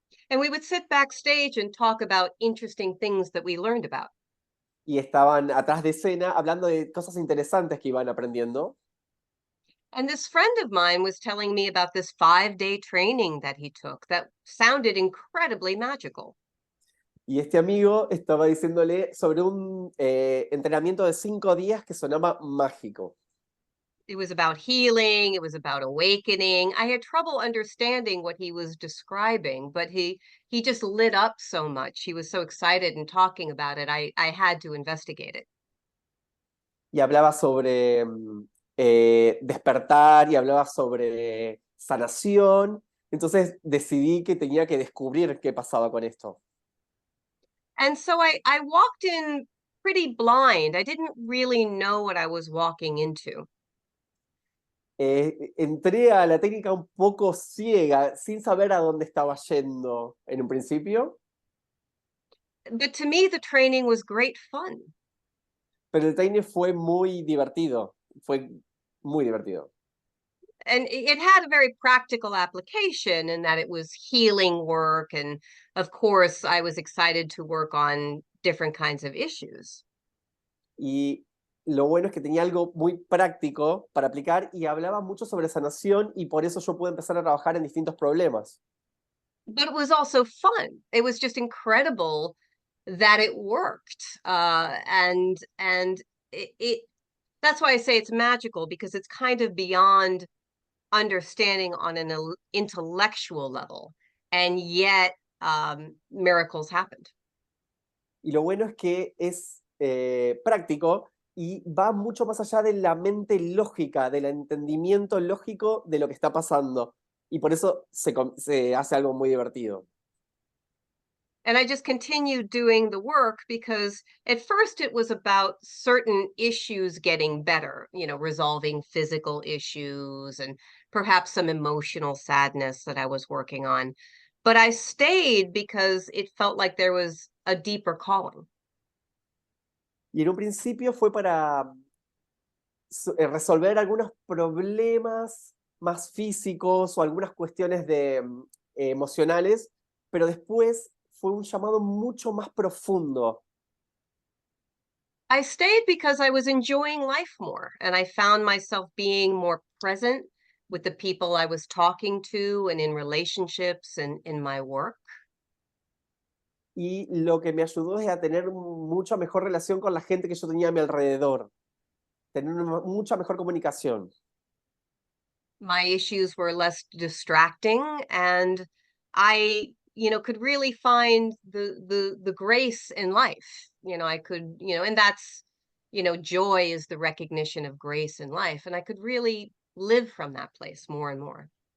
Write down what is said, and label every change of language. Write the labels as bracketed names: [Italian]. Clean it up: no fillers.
[English] And we would sit backstage and talk about interesting things that we learned about. [Spanish] Y estaban atrás de escena hablando de cosas interesantes que iban aprendiendo. [English] And this friend of mine was telling me about this 5-day training that he took that sounded incredibly magical. [Spanish] Y este amigo estaba diciéndole sobre un entrenamiento de 5 días que sonaba mágico. [English] It was about healing, it was about awakening. I had trouble understanding what he was describing, but he just lit up so much. He was so excited and talking about it. I had to investigate it. [Spanish] Y hablaba sobre despertar y hablaba sobre sanación. Entonces decidí que tenía que descubrir qué pasaba con esto. [English] And so I walked in pretty blind. I didn't really know what I was walking into. [Spanish] Entré a la técnica un poco ciega, sin saber a dónde estaba yendo en un principio. [English] But to me, the training was great fun. [Spanish] Pero el training fue muy divertido. Fue muy divertido. [English] And it had a very practical application in that it was healing work. And of course, I was excited to work on different kinds of issues. [Spanish] Y lo bueno es que tenía algo muy práctico para aplicar y hablaba mucho sobre sanación y por eso yo pude empezar a trabajar en distintos problemas. [English] But it was also fun. It was just incredible that it worked. And that's why I say it's magical, because it's kind of beyond understanding on an intellectual level, and yet miracles happened. [Spanish] Y lo bueno es que es práctico y va mucho más allá de la mente lógica, del entendimiento lógico de lo que está pasando. Y por eso se hace algo muy divertido. [English] And I just continued doing the work because at first it was about certain issues getting better, resolving physical issues and perhaps some emotional sadness that I was working on. But I stayed because it felt like there was a deeper calling. [Spanish] Y en un principio fue para resolver algunos problemas más físicos o algunas cuestiones emocionales, pero después fue un llamado mucho más profundo. [English] I stayed because I was enjoying life more and I found myself being more present with the people I was talking to and in relationships and in my work. [Spanish] Y lo que me ayudó es a tener mucha mejor relación con la gente que yo tenía a mi alrededor, tener mucha mejor comunicación. [English] My issues were less distracting and I could really find the grace in life. I could, and that's, joy is the recognition of grace in life, and I could really live from that place more and more.